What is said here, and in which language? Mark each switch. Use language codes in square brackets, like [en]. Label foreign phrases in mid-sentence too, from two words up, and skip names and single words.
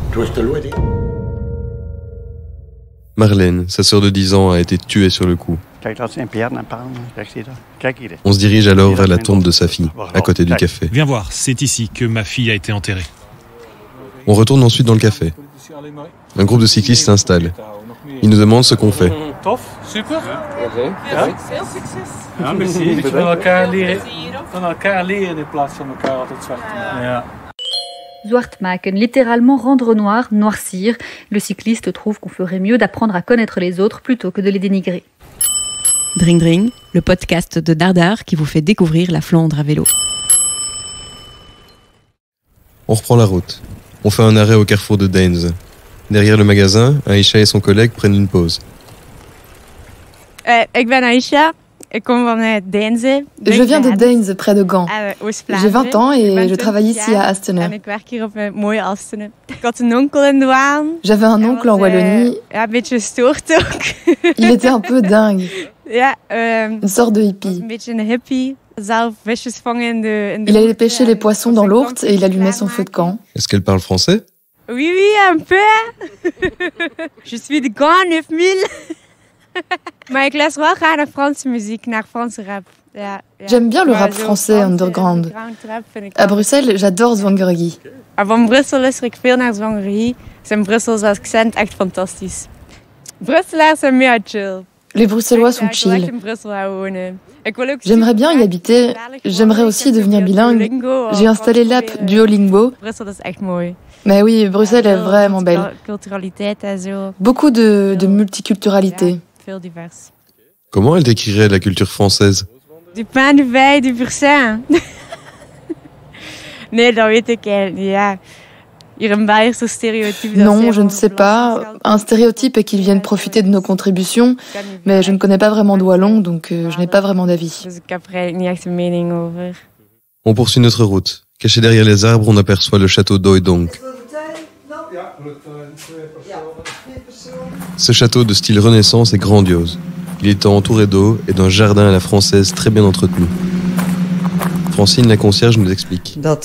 [fr] Marlène, sa sœur de 10 ans, a été tuée sur le coup. On se dirige alors vers la tombe de sa fille, à côté du café. Viens voir, c'est ici que ma fille a été enterrée. On retourne ensuite dans le café. Un groupe de cyclistes s'installe. Ils nous demandent ce qu'on fait. Super. [nl] Veel succes. Merci. We kunnen elkaar leren in plaats van elkaar altijd zwart te maken. Zwartmaken, [fr] littéralement rendre noir, noircir. Le cycliste trouve qu'on ferait mieux d'apprendre à connaître les autres plutôt que de les dénigrer. Dring Dring, le podcast de Dardar qui vous fait découvrir la Flandre à vélo. On reprend la route. On fait un arrêt au carrefour de Deens. Derrière le magasin, Aïcha et son collègue prennent une pause. [nl] Ik ben Aïcha. Ik kom van Deinze. [fr] Je viens de Deens, près de Gand. J'ai 20 ans et je travaille ici à Astene. J'avais un oncle en Wallonie. Il était un peu dingue. Une sorte de hippie. Il allait pêcher les poissons dans l'Ourthe et il allumait son feu de camp. Est-ce qu'elle parle français? Oui, un peu. Je suis de Gand, 9000. [nl] Maar ik luister wel graag naar Franse muziek, naar Franse rap. [fr] J'aime bien le rap français underground. À Bruxelles, j'adore Zwangergie. [nl] Van Brussel luister ik veel naar Zwangergie. Zijn Brusselse accent echt fantastisch. Brusselaars zijn meer chill. [fr] Les Bruxellois sont chill. J'aimerais bien y habiter. J'aimerais aussi devenir bilingue. J'ai installé l'app Duolingo. Mais oui, Bruxelles est vraiment belle. Beaucoup de multiculturalité. Comment elle décrirait la culture française? Du pain, du vin, du persin. [nl] Nee, dat weet ik ja. Hier een Belgische stéréotype. [fr] Non, je ne sais pas. Un stéréotype est qu'ils viennent profiter de nos contributions, mais je ne connais pas vraiment de wallon, donc je n'ai pas vraiment d'avis. [nl] Dus ik heb er eigenlijk niet echt een mening over. [fr] On poursuit notre route. Caché derrière les arbres, on aperçoit le château d'Oydonk. Ce château de style Renaissance est grandiose. Il est entouré d'eau et d'un jardin à la française très bien entretenu. Francine, la concierge, nous explique.